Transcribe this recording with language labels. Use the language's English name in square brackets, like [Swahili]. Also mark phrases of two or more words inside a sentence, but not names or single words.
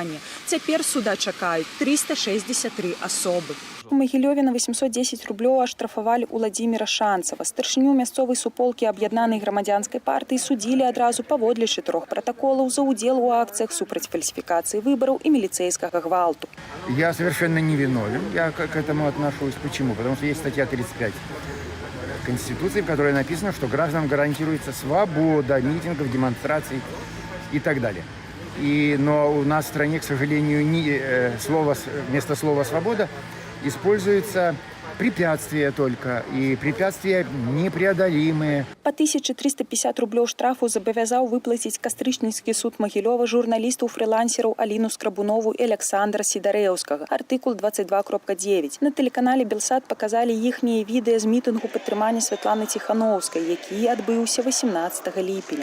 [Belarusian] Цяпер суда чакаюць 363 асобы. У Магілёве на 810 рублёў аштрафавалі Уладзіміра Шанцава. Старшыню мясцовай суполкі аб'яднанай грамадзянскай партыі судзілі адразу паводле 4 пратаколаў за ўдзел у акцыях супраць фальсіфікацыі выбараў і міліцейскага гвалту. [Russian] Я совершенно не виновен. Я к этому отношусь. Почему? Потому что есть статья 35 Конституции, в которой написано, что гражданам гарантируется свобода митингов, демонстраций и так далее. Но у нас в стране, к сожалению, вместо слова «свобода» используется препятствия только, и препятствия непреодолимые. [Belarusian] По 1350 рублёў штрафу забавязаў выплаціць кастрычніцкі суд Магілёва журналістаў-фрылансераў Аліну Скрабунову і Александра Сідарэўскага. Артыкул 22.9. На тэлеканале Белсат паказалі іхнія відэа з мітынгу падтрымання Святланы Ціхановскай, які адбыўся 18 ліпеня.